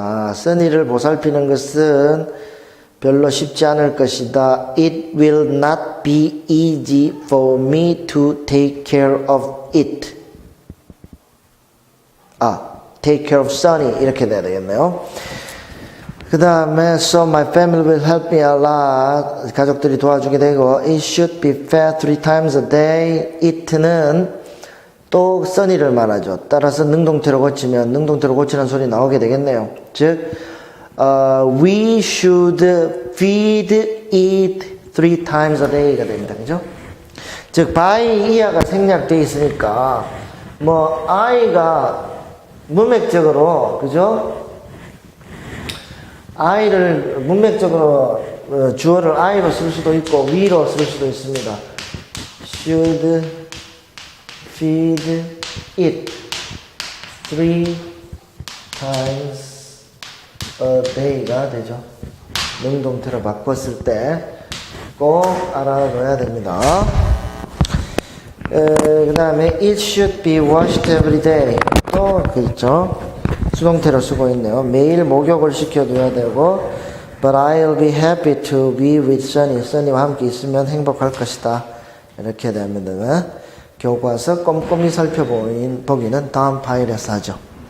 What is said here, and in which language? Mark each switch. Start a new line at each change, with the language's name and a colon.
Korean: Sunny를 보살피는 것은 별로 쉽지 않을 것이다.
English: It will not be easy for me to take care of it. take care of Sunny
Korean: 이렇게 돼야 되겠네요. 그 다음에
English: so my family will help me a lot.
Korean: 가족들이 도와주게 되고
English: it should be fed 3 times a day.
Korean: it는 또 Sunny를 말하죠. 따라서 능동태로 고치면 능동태로 고치는 소리 나오게 되겠네요. 즉
English: we should feed it 3 times a day가
Korean: 됩니다. 그죠? 즉 by 이하가 생략되어 있으니까 뭐 I가 문맥적으로 그죠? I를 문맥적으로 주어를 I로 쓸 수도 있고 we로 쓸 수도 있습니다.
English: should feed it 3 times a day가 되죠.
Korean: 능동태로 바꿨을 때 꼭 알아둬야 됩니다.
English: 그 다음에 it should be washed every day.
Korean: 또 그 있죠. 수동태로 쓰고 있네요. 매일 목욕을 시켜줘야 되고
English: but I'll be happy to be with Sunny.
Korean: Sunny와 함께 있으면 행복할 것이다. 이렇게 되면 교과서 꼼꼼히 살펴보기는 다음 파일에서 하죠.